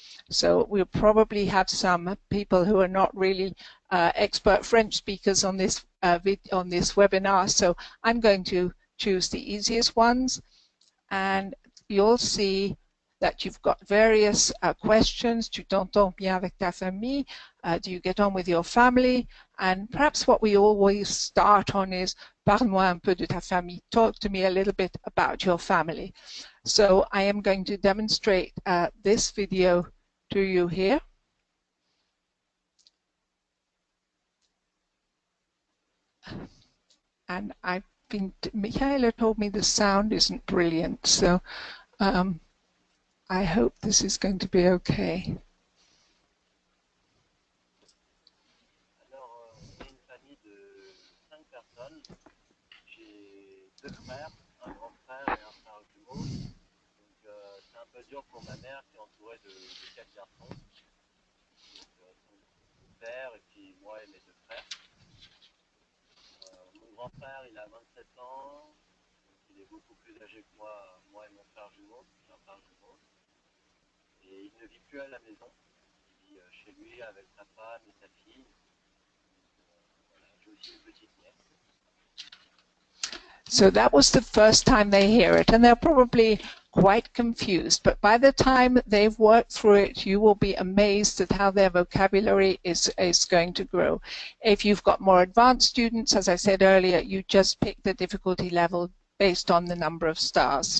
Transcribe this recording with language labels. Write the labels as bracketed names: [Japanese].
[English] So we'll probably have some people who are not really expert French speakers on this webinar. So I'm going to choose the easiest ones, and you'll see that you've got various questions. [French] Tu t'entends bien avec ta famille? [English] Do you get on with your family? And perhaps what we always start on is, [French] parle-moi un peu de ta famille. [English] Talk to me a little bit about your family. So I am going to demonstrate this video to you here. And Michaela told me the sound isn't brilliant, so I hope this is going to be okay. [French] Alors, on est une famille de 5 personnes. J'ai 2 frères, un grand frère et un frère jumeau. Donc, c'est un peu dur pour ma mère qui est entourée de 4 garçons. Donc, son père et puis moi et mes 2 frères. Mon grand frère, il a 27 ans. Donc, il est beaucoup plus âgé que moi et mon frère jumeau. J'ai un frère jumeau. Et il ne vit plus à la maison. Il vit chez lui avec sa femme et sa fille. Voilà, j'ai aussi une petite nièce. [English] So that was the first time they hear it, and they're probably quite confused. But by the time they've worked through it, you will be amazed at how their vocabulary is going to grow. If you've got more advanced students, as I said earlier, you just pick the difficulty level based on the number of stars.